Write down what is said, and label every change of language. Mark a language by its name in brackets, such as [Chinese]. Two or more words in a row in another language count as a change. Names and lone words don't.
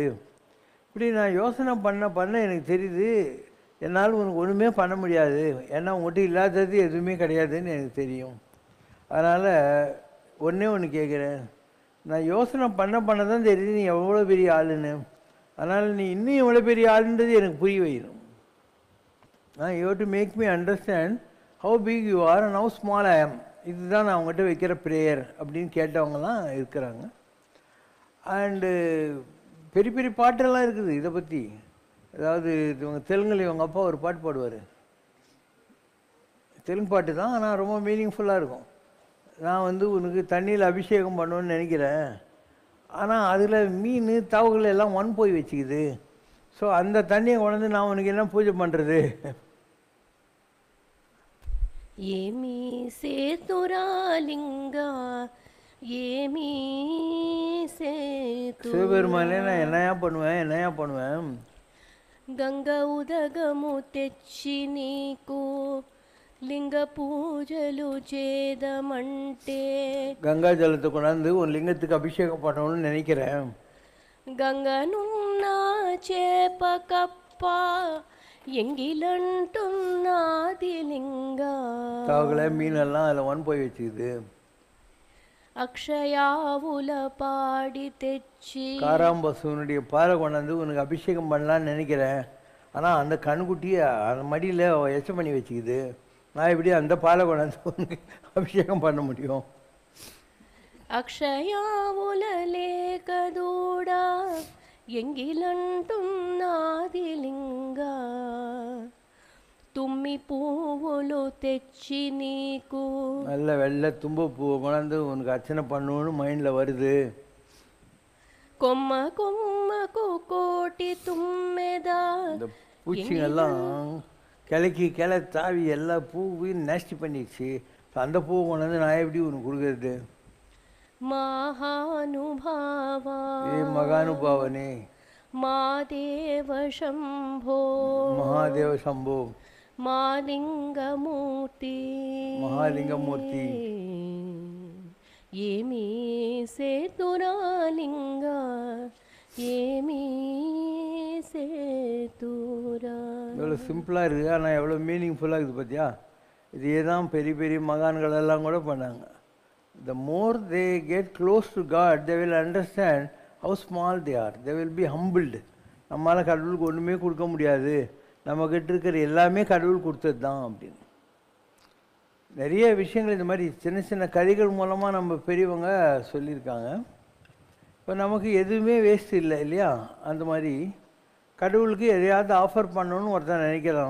[Tamil] இப்படி நான் யோசனை பண்ண எனக்கு தெரியுது, என்னால் உனக்கு ஒன்றுமே பண்ண முடியாது, ஏன்னா உங்கள்கிட்ட இல்லாதது எதுவுமே கிடையாதுன்னு எனக்கு தெரியும். அதனால் ஒன்று கேட்குறேன், நான் யோசனை பண்ண தான் தெரியுது நீ எவ்வளோ பெரிய ஆளுன்னு. அதனால் நீ இன்னும் எவ்வளோ பெரிய ஆளுன்றது எனக்கு புரிய வைக்கணும். [English] you have to make me understand how big you are and how small I am. [Tamil] இதுதான் நான் அவங்ககிட்ட வைக்கிற ப்ரேயர் அப்படின்னு கேட்டவங்கலாம் இருக்கிறாங்க. அண்டு பெரிய பெரிய பாட்டெல்லாம் இருக்குது இதை பற்றி. அதாவது இவங்க தெலுங்கில் இவங்க அப்பா ஒரு பாட்டு பாடுவார், தெலுங்கு பாட்டு தான், ஆனால் ரொம்ப மீனிங்ஃபுல்லாக இருக்கும். நான் வந்து உனக்கு தண்ணியில் அபிஷேகம் பண்ணுவேன்னு நினைக்கிறேன், ஆனால் அதில் மீன் தவகள் எல்லாம் போய் வச்சுக்குது. ஸோ அந்த தண்ணியை கொண்டு நான் உனக்கு என்ன பூஜை பண்ணுறது? [Telugu] ఏమి సేతురా లింగా ఏమి సేతు [Tamil] சிவபெருமானே நான் என்னையா பண்ணுவேன் [Telugu] గంగ ఉదగము తెచ్చి నీకు లింగ పూజలు చేదమంటే [Tamil] கங்கா ஜலத்தை கொண்டாந்து ஒரு லிங்கத்துக்கு அபிஷேகம் பண்ணணும்னு நினைக்கிறேன். [Telugu] గంగనున్నా చేప కప్ప ఎంగిలంటున్నది లింగ [Tamil] தவகளை மீனெல்லாம் அதில் போய் வச்சுக்குது. [Telugu] అక్షయావుల పాడి తెచ్చి [Tamil] காராம்பசுவனுடைய பாறை கொண்டாந்து உனக்கு அபிஷேகம் பண்ணலான்னு நினைக்கிறேன், ஆனால் அந்த கண்குட்டியை அந்த மடியில் எச்சம் பண்ணி வச்சுக்குது. நான் எப்படி அந்த பாலை கொண்டாந்து உனக்கு அபிஷேகம் பண்ண முடியும்? [Telugu] అక్షయావుల లేకదూడా ఎంగిలంటున్నది లింగ తుమ్మి పువ్వులు తెచ్చి నీకు [Tamil] நல்ல வெள்ளை தும்ப பூவை கொண்டாந்து உனக்கு அர்ச்சனை பண்ணணும்னு மைண்டில் வருது. [Telugu] కొమ్మ కొమ్మకు కోటి తుమ్మెదా [Tamil] இந்த பூச்சிங்கெல்லாம் கிளை தாவி எல்லா பூவையும் நேஸ்டி பண்ணிடுச்சு. அந்த பூவை கொண்டாந்து நான் எப்படி உனக்கு கொடுக்கறது? [Telugu] మహానుభావా [Tamil] ஏ மகானுபாவனே, [Telugu] మాదేవ శంభో [Tamil] மகாதேவ சம்போ, [Telugu] మాలింగమూర్తి [Tamil] மகாலிங்கமூர்த்தி, [Telugu] ఏమీ సేతురాలింగ ఏమీ సేతురా. [Tamil] எவ்வளோ சிம்பிளாக இருக்குது, ஆனால் எவ்வளோ மீனிங்ஃபுல்லாக இருக்குது பார்த்தியா? இதே தான் பெரிய பெரிய மகான்கள் எல்லாம் கூட பண்ணாங்க. [English] The more they get close to God, they will understand how small they are. They will be humbled. [Tamil] நம்மளால் கடவுளுக்கு ஒன்றுமே கொடுக்க முடியாது, நம்மக்கிட்ட இருக்கிற எல்லாமே கடவுள் கொடுத்தது தான் அப்படின்னு. நிறைய விஷயங்கள் இந்த மாதிரி சின்ன சின்ன கதைகள் மூலமாக நம்ம பெரியவங்க சொல்லியிருக்காங்க. இப்போ நமக்கு எதுவுமே வேஸ்ட் இல்லை இல்லையா? அந்த மாதிரி கடவுளுக்கு எதையாவது ஆஃபர் பண்ணணும்னு ஒருத்தன் நினைக்கிறான்.